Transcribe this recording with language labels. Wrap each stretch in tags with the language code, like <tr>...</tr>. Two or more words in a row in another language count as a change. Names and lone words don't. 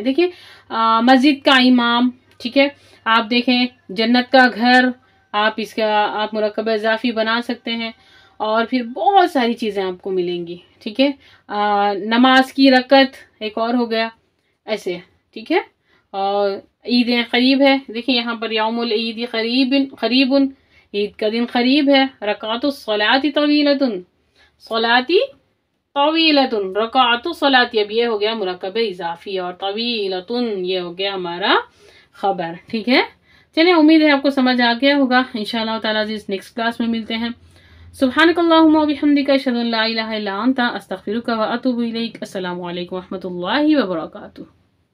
<hi>देखिए, मस्जिद का इमाम, ठीक है, आप देखें जन्नत का घर, आप मुरक्कब इज़ाफ़ी बना सकते हैं, और फिर बहुत सारी चीज़ें आपको मिलेंगी। ठीक है, नमाज की रकत एक और हो गया ऐसे। ठीक है, और ईदें करीब है, देखिए यहाँ पर</hi> <ar>يوم العيد قريب,</ar> <hi>ईद का दिन करीब है।</hi> <ar>ركعة الصلاة طويلة، الصلاة طويلة، ركعة الصلاة,</ar> <hi>अब ये हो गया मुरक्कब इज़ाफ़ी, और तवीलतुन ये हो गया हमारा खबर। ठीक है, चलिए, उम्मीद है आपको समझ आ गया होगा।</hi> <ar>إن شاء الله تعالى</ar> <en>next class</en> <hi>में मिलते हैं।</hi> <ar>سبحانك اللهم وبحمدك، أشهد أن لا إله إلا أنت، أستغفرك وأتوب إليك. السلام عليكم ورحمة الله وبركاته.</ar>